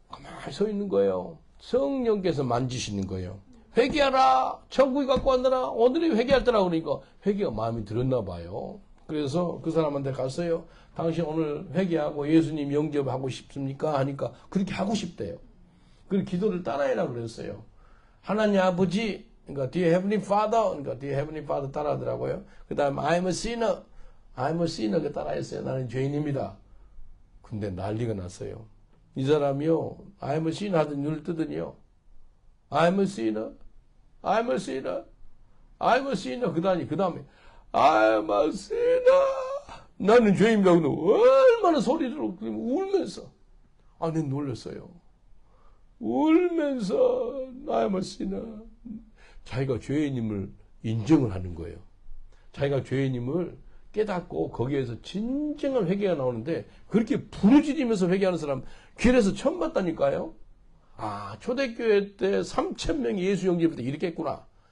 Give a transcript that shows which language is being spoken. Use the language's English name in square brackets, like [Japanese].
[Korean] 가만히 서 있는 거예요. 성령께서 만지시는 거예요. 회개하라! 천국이 갖고 왔느라! 오늘이 회개할 때라 그러니까 회개가 마음에 들었나 봐요. 그래서 그 사람한테 갔어요. 당신 오늘 회개하고 예수님 영접하고 싶습니까? 하니까 그렇게 하고 싶대요. 그 기도를 따라해라 그랬어요. 하나님 아버지, 그러니까 [English] Dear Heavenly Father, [Korean] 그러니까 [English] Dear Heavenly Father [Korean] 따라하더라고요. 그 다음에 [English] I'm a sinner, I'm a sinner [Korean] 그 따라했어요. 나는 죄인입니다. 근데 난리가 났어요. 이 사람이요, [English] I'm a sinner [Korean] 하더니 눈을 뜨더니요. [English] I'm a sinner. I'm a sinner. I'm a sinner. [Korean] 그 다음에 [English] I'm a sinner. [Korean] 나는 죄인이라고 얼마나 소리를 울면서. 아, 내가 놀랐어요. 울면서 [English] I'm a sinner. [Korean] 자기가 죄인임을 인정을 하는 거예요. 자기가 죄인임을 깨닫고 거기에서 진정한 회개가 나오는데 그렇게 부르짖으면서 회개하는 사람 길에서 처음 봤다니까요. 아, 초대교회 때 3,000명이 예수 영접할 때 이렇게 했구나.